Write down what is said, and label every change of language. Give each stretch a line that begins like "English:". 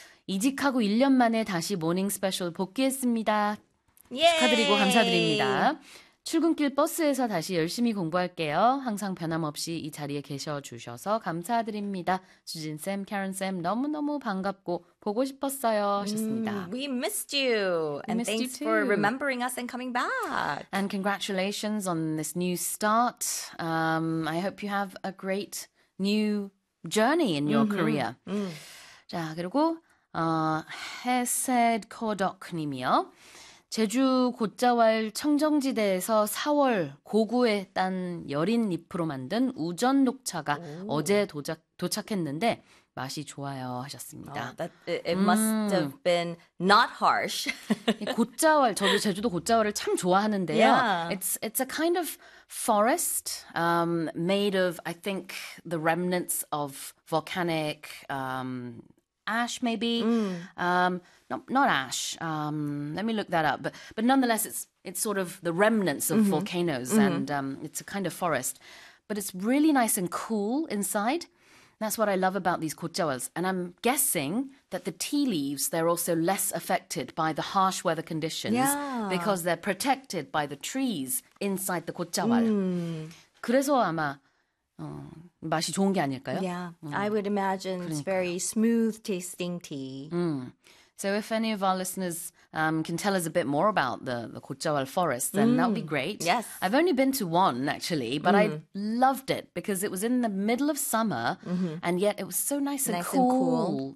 Korean: 이직하고 1년 만에 다시 모닝 스페셜 복귀했습니다. 예이. 축하드리고 감사드립니다. 출근길 버스에서 다시 열심히 공부할게요. 항상 변함없이 이 자리에 계셔주셔서 감사드립니다. 수진쌤, 캐런쌤 너무너무 반갑고 보고 싶었어요 하셨습니다.
English: We missed you. And thanks for remembering us and coming back. And congratulations on this new start. I hope you have a great new journey in your career.
Korean: 자, 그리고 해셋코덕님이요. 제주 곶자왈 청정지대에서 4월 고구에 딴 여린 잎으로 만든 우전 녹차가 어제 도착했는데 맛이 좋아요 하셨습니다.
English: Oh, it must have been not harsh.
Korean: 곶자왈, 저도 제주도 곶자왈을 참 좋아하는데요.
English: Yeah. It's a kind of forest made of, I think, the remnants of volcanic ash maybe. Not ash. Let me look that up. But nonetheless, it's sort of the remnants of volcanoes, and it's a kind of forest. But it's really nice and cool inside. That's what I love about these 곶자왈s. And I'm guessing that the tea leaves, they're also less affected by the harsh weather conditions because they're protected by the trees inside the 곶자왈.
Korean: 그래서 아마 맛이 좋은 게 아닐까요?
English: I would imagine
Korean: 그러니까요.
English: It's very smooth tasting tea. So if any of our listeners can tell us a bit more about the 곶자왈 forest, then that would be great. Yes. I've only been to one, actually, but I loved it because it was in the middle of summer, and yet it was so nice and cool.